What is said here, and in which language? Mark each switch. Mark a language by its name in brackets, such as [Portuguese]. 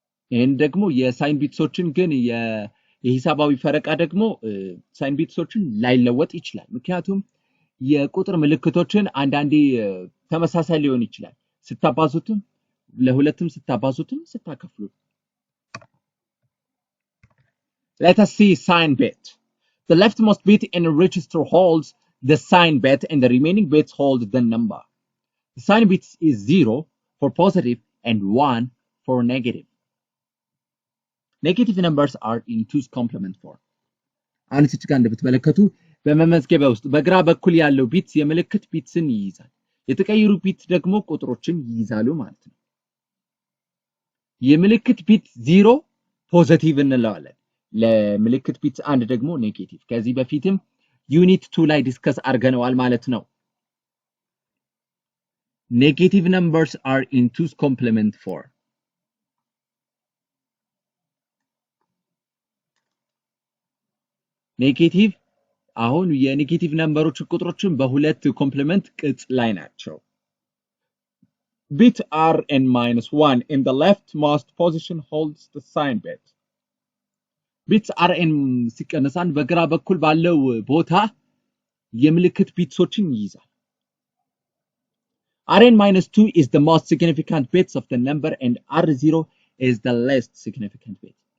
[Amharic] ይሄን ደግሞ የሳይን ቢትሶችን ግን የሂሳባዊ ፈረቃ ደግሞ ሳይን ቢትሶችን ላይለወጥ ይችላል። ምክንያቱም የቁጥር ምልክቶችን አንዳንዴ ተመሳሳይ ሊሆን ይችላል። ስታባዙትም ለሁለትም ስታባዙትም ስታከፍሉ። [English] Let us see sign bit. The leftmost bit in a register holds the sign bit and the remaining bits hold the number. The sign bit is 0 for positive and 1 for negative. Negative numbers are in 2's complement form. [Amharic] አሁን እዚህ ጋር እንደምትመለከቱ በመመዝገቢያ ውስጥ በግራ በኩል ያለው ቢት የምልክት ቢትስን ይይዛል። የተቀየሩ ቢት ደግሞ ቁጥሮችን ይይዛሉ ማለት ነው። የምልክት ቢት 0 ፖዚቲቭ እንለዋለን። ለምልክት ቢት 1 ደግሞ ኔጌቲቭ። ከዚህ በፊትም ዩኒት 2 ላይ ዲስከስ አድርገነዋል ማለት ነው። [English] Negative numbers are in 2's complement form. [Amharic] ኔጌቲቭ አሁን የኔጌቲቭ ነምበሮች ቁጥሮችን በሁለት ኮምፕሊመንት ቅጽ ላይ ናቸው። [English] Bit Rn-1 in the leftmost position holds the sign bit. [Amharic] Bit Rn ሲቀነሳን በግራ በኩል ባለው ቦታ የምልክት ቢትሶችን ይይዛል። [English] Rn-2 is the most significant bits of the number and R0 is the least significant bit.